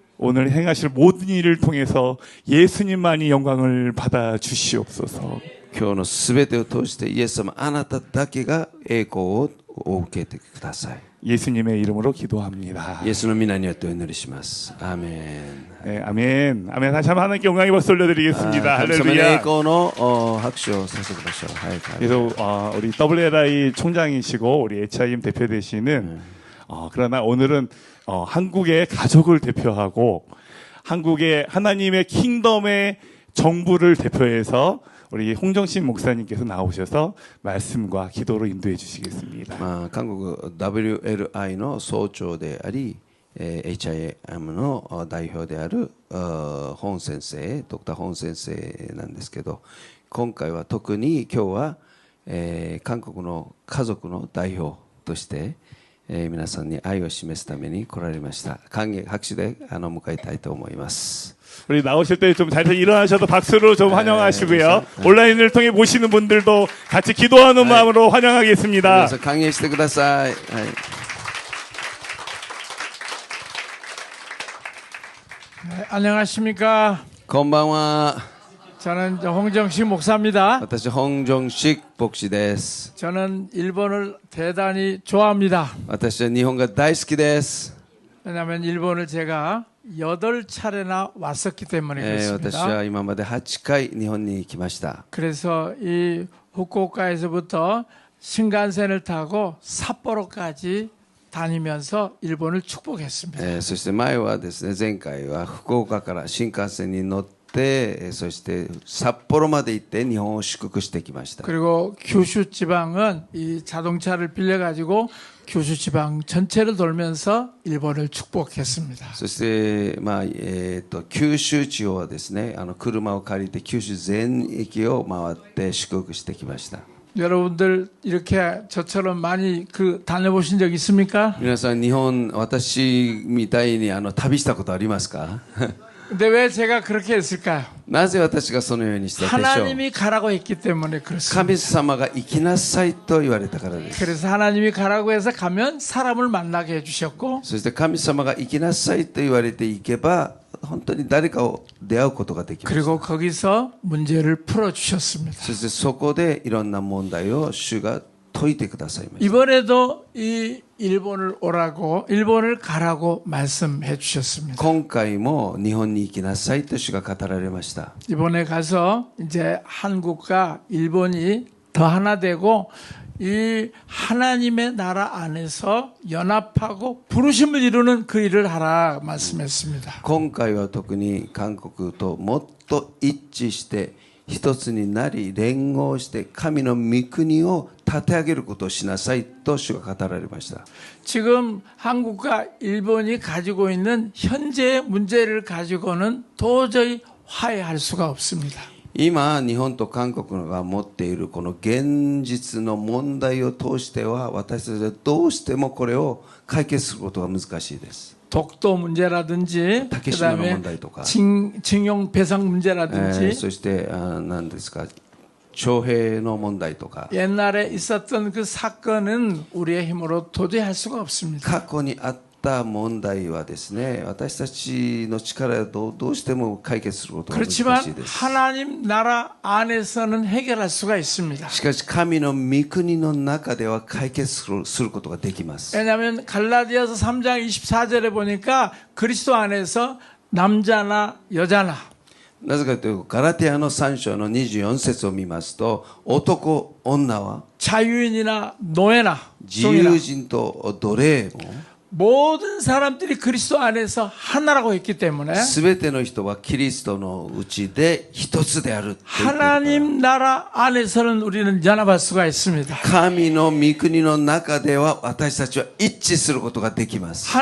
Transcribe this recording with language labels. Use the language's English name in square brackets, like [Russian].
[Korean] 오늘 행하실 모든 일을 통해서 예수님만이 영광을 받아 주시옵소서. [Japanese] 今日のすべてを通してイエス様、あなただけが栄光を受けてください。 [Korean] 예수님의 이름으로 기도합니다. [Japanese] イエスの皆によってお祈りします。アーメン。 [Korean] 네, 아멘. 아멘. 다시 한번 하나님께 영광의 박수 올려드리겠습니다. [Japanese] 神様に栄 [Korean] 할렐루야. [Japanese] 光の拍手をさせてください。はい、はい。 [Korean] 그래서 우리 WLI 총장이시고 우리 HIM 대표 되시는 그러나 오늘은 한국의 가족을 대표하고 한국의 하나님의 킹덤의 정부를 대표해서 우리 홍정신 목사님께서 나오셔서 말씀과 기도로 인도해 주시겠습니다. [Japanese] 韓国 WLI の総長であり、HIM の代表である本先生、ドクター本先生なんですけど、今回は特に今日は、韓国の家族の代表として、皆さんに愛を示すために来られました。歓迎拍手で迎えたいと思います。 [Korean] 우리 나오실 때 좀 잘 일어나셔서 박수로 좀 환영하시고요. 온라인을 통해 보시는 분들도 같이 기도하는 마음으로 환영하겠습니다. [Japanese] 皆さん歓迎してください。はい。 [Korean] 네, 안녕하십니까. [Japanese] こんばんは。 [Korean] 저는 홍정식 목사입니다. [Japanese] 私本庄식牧師です。 [Korean] 저는 일본을 대단히 좋아합니다. [Japanese] 私は日本が大好きです。 [Korean] 왜냐하면 일본을 제가 8차례나 왔었기 때문에 [Japanese] 私 [Korean] 그렇습니다. [Japanese] は今まで8回日本に来ました。 [Korean] 그래서 이 후쿠오카에서부터 신간센을 타고 삿포로까지 다니면서 일본을 축복했습니다. [Japanese] そして前はですね、前回は福岡から新幹線に乗って、そして札幌まで行って日本を祝福してきました。 [Korean] 그리고 규슈 지방은 이 자동차를 빌려 가지고 규슈 지방 전체를 돌면서 일본을 축복했습니다. [Japanese] そして、九州地方はですね、車を借りて九州全域を回って祝福してきました。 [Korean] 여러분들 이렇게 저처럼 많이 다녀보신 적 있습니까? [Japanese] 皆さん日本、私みたいに旅したことありますか？ [Korean] 근데 왜 제가 그렇게 했을까요? [Japanese] なぜ私がそのようにしたでしょう。 [Korean] 하나님이 가라고 했기 때문에 그렇습니다. [Japanese] 神様が行きなさいと言われたからです。 [Korean] 그래서 하나님이 가라고 해서 가면 사람을 만나게 해주셨고 [Japanese] そして神様が行きなさいと言われて行けば本当に誰かを出会うことができます。 [Korean] 그리고 거기서 문제를 풀어주셨습니다. [Japanese] そしてそこでいろんな問題を主が解いてくださいました。 [Korean] 이번에도 이 일본을 가라고 말씀해 주셨습니다. [Japanese] 今回も日本に行きなさいと主が語られました。 [Korean] 이번에 가서 이제 한국과 일본이 더 하나 되고 이 하나님의 나라 안에서 연합하고 부르심을 이루는 그 일을 하라 말씀했습니다. [Japanese] 今回は特に韓国ともっと一致して一つになり連合して神の御国を立て上げることをしなさいと主が語られました。 [Korean] 지금 한국과 일본이 가지고 있는 현재의 문제를 가지고는 도저히 화해할 수가 없습니다. [Japanese] 今日本と韓国が持っているこの現実の問題を通しては私たちはどうしてもこれを解決することが難しいです。 [Korean] 독도 문제라든지 그다음에 징용 배상 문제라든지 [Japanese] そして何ですか徴兵の問題とか [Korean] 옛날에 있었던 그 사건은 우리의 힘으로 도저히 할 수가 없습니다. [Japanese] 過去にあった問題はですね私たちの力でどうしても解決することが難しい [Korean] 그렇지만 [Japanese] です。 [Korean] 하나님 나라 안에서는 해결할 수가 있습니다. [Japanese] しかし神の御国の中では解決することができます。 [Korean] 왜냐하면 갈라디아서 3장 24절에 보니까 그리스도 안에서 남자나 여자나 [Japanese] なぜかというとガラテヤの3章の24節を見ますと男女は [Korean] 자유인이나 노예나 [Japanese] 自由人と奴隷も [Korean] 모든 사람들이 그리스도 안에서 하나라고 했기 때문에 [Japanese] 全ての人はキリストのうちで一つであると言っているから [Korean] 하나님 나라 안에서는 우리는 연합할 수가 있습니다. [Japanese] 神の御国の中では私たちは一致することができます。